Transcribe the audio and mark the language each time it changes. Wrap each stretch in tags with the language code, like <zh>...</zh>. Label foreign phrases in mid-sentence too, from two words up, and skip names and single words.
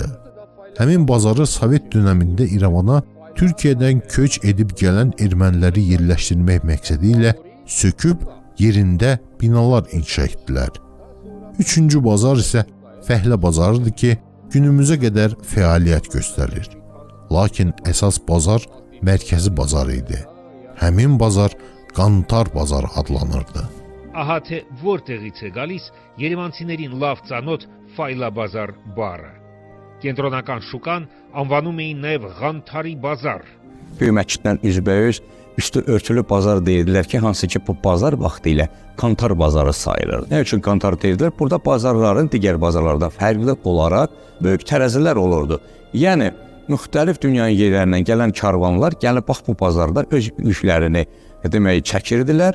<az>Həmin bazarı Sovet dönəmində İrəvana Türkiyədən köç edib gələn erməniləri yerləşdirmək məqsədi ilə söküb yerində binalar inşa etdilər. Üçüncü bazar isə fəhlə bazarıdır ki, günümüzə qədər fəaliyyət göstərir. Lakin əsas bazar mərkəzi bazar idi. Həmin bazar Qantar bazarı adlanırdı.</az> <hy>Ահա թե որտեղից է գալիս երևանցիներին լավ ծանոթ Ֆայլաբազար բառը։ Կենտրոնական շուկան անվանում էին նաև Ղանթարի բազար։</hy> <az>Böyük məsciddən üzbəüz üstü örtülü bazar deyildilər ki, hansı ki bu bazar vaxtı ilə Qantar bazarı sayılır. Nə üçün Qantar deyildilər? Burada bazarların digər bazarlardan fərqli olaraq böyük tərəzilər olurdu. Yəni müxtəlif dünyanın yerlərindən gələn karvanlar gəlib bax bu bazarda öz yüklərini demək çəkirdilər.</az>